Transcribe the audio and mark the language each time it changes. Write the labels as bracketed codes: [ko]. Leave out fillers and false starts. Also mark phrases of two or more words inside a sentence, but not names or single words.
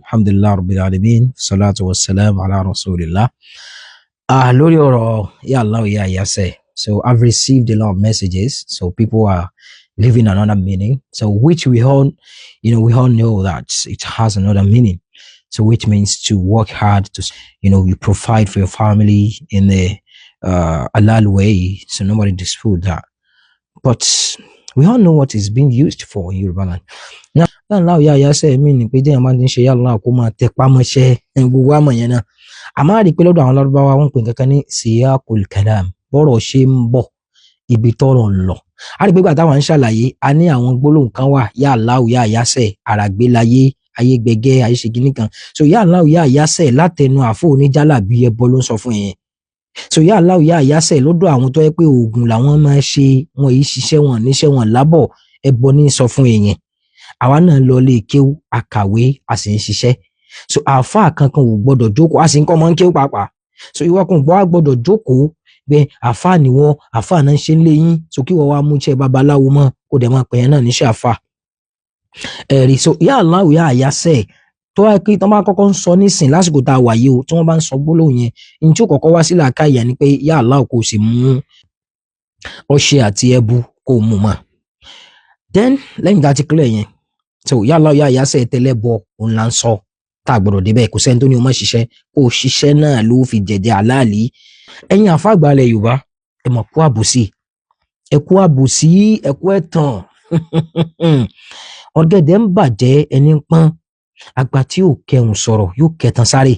[ar] الحمد لله رب العالمين، الصلاة والسلام على رسول الله. [yo] Lórí ọ̀rọ̀ [ar] يا الله يا يسر. [en] So I've received a lot of messages. So people are living another meaning. So which we all know that it has another meaning. So which means to work hard to, you provide for your family in a halal way. So nobody dispute that. But we all know what it's being used for in Yoruba land. Now, [ar] الله يا يسر [yo] meaning pé déyàn máa ń ṣe [ar] يا الله [yo] kó máa tẹpá mọ́ṣẹ́ gbogbo àmọ́ yẹn náà. A máa rí pé lọ́dọ̀ àwọn Lárúbáwá wọ́n pè nǹkan ní [ar] سياق الكلام, [yo] bọ́rọ̀ ṣe ń bọ̀ ibi tọ́rọ̀ ń lọ. A rí pé gbà táwọn ń ṣàlàyé a ní àwọn gbólóhùn kan wà [ar] يا الله يا يسر, [yo] àràgbélayé, ayé gbẹgẹ́, ayé ṣe kíní kan. So [ar] يا الله يا يسر [yo] látẹnu àfọ oníjàlábí ẹbọ ló ń sọ fún yẹn. So [ar] يا الله يا يسر [yo] lọ́dọ̀ àwọn tó yẹ pé oògùn làwọn máa ṣe, wọn yìí ṣiṣẹ́ wọn níṣẹ́ wọn lábọ̀, ẹbọ ní sọ fún èèyàn. Àwa náà lọ lè kéwú, àkàwé, a sì ń ṣiṣẹ́. So àfáà kankan ò gbọdọ̀ jókòó, a sì ń kọ́ mọ́ ń kéwú pàápàá. So ìwọ kan gbọdọ̀ jókòó pé àfáà ni wọ́n, àfáà náà ń ṣe ń lé yín. So kí wọ́n wá mú iṣẹ́ babaláwo mọ́ kó dẹ̀ máa pè yẹn náà níṣẹ́ àfáà. Ẹ̀rí so [ar] يا الله يا يسر [yo] tó wáyé pé tí wọ́n bá kọ́kọ́ ń sọ nísìn lásìkò tá a wà yìí o, tí wọ́n bá ń sọ gbólóhùn yẹn, ní tí ó kọ́kọ́ wá sí làákàyè ni pé [ar] يا الله [yo] kò sì mú ọṣẹ àti ẹbu kó mú mọ́. Then lẹ́yìn tá a ti clear yẹn, so [ar] يا الله يا يسر [yo] tẹ́lẹ̀ bọ òun là ń sọ tá a gbọ́dọ̀ débẹ̀, kò sẹ́ni tó ní o má ṣiṣẹ́, kó o ṣiṣẹ́ náà ló fi jẹ̀jẹ̀ àláàlí. Ẹ̀yin àfàgbàlẹ̀ Yorùbá ẹ mọ̀ kú àbòsí, ẹ kú àbòsí, ẹ kú ẹ̀tàn. Ọ̀gẹ̀dẹ̀ ń bàjẹ́ ẹni ń pọ́n, àgbà tí ò kẹhùn sọ̀rọ̀ yóò kẹtàn sáré.